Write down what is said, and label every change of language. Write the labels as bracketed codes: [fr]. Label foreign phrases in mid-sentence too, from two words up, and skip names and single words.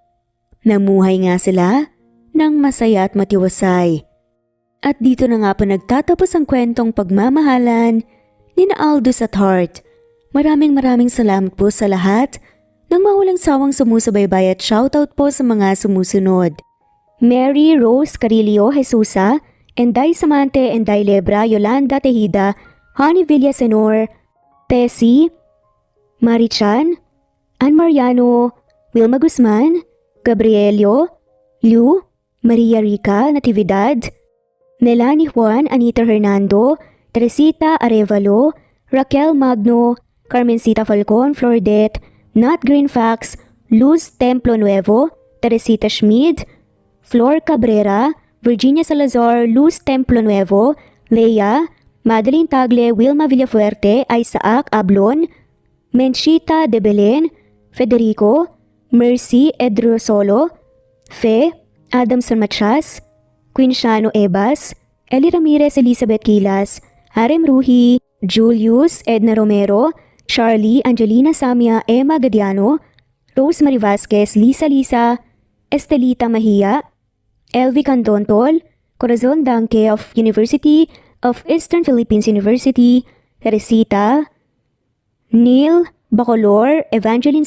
[tl] Namuhay nga sila ng masaya at matiwasay. At dito na nga pa nagtatapos ang kwentong pagmamahalan ni Aldous at Hart. Maraming salamat po sa lahat ng mawalang sawang sumusubaybay at shoutout po sa mga sumusunod. Mary Rose Carillo Jesusa, Enday Samante, Enday Lebra, Yolanda Tejida, Honey Villasenor, Tessie, Marichan, Ann Mariano, Wilma Guzman, Gabrielio, Lu, Maria Rica Natividad, Nelani Juan, Anita Hernando, Teresita Arevalo, Raquel Magno, Carmencita Falcon, Flordet, Nat Greenfax, Luz Templo Nuevo, Teresita Schmid, Flor Cabrera, Virginia Salazar, Luz Templo Nuevo, Leia, Madeline Tagle, Wilma Villafuerte, Isaac Ablon, Menchita de Belen, Federico, Mercy Edrosolo, Fe, Adam San Matias, Quinciano Ebas, Eli Ramirez, Elizabeth Quilas, Harem Ruhi, Julius Edna Romero, Charlie Angelina Samia, Emma Gadiano, Rosemary Vasquez, Lisa, Estelita Mahia, Elvi Candontol, Corazon Danke of University of Eastern Philippines University, Teresita, Neil Bacolor, Evangeline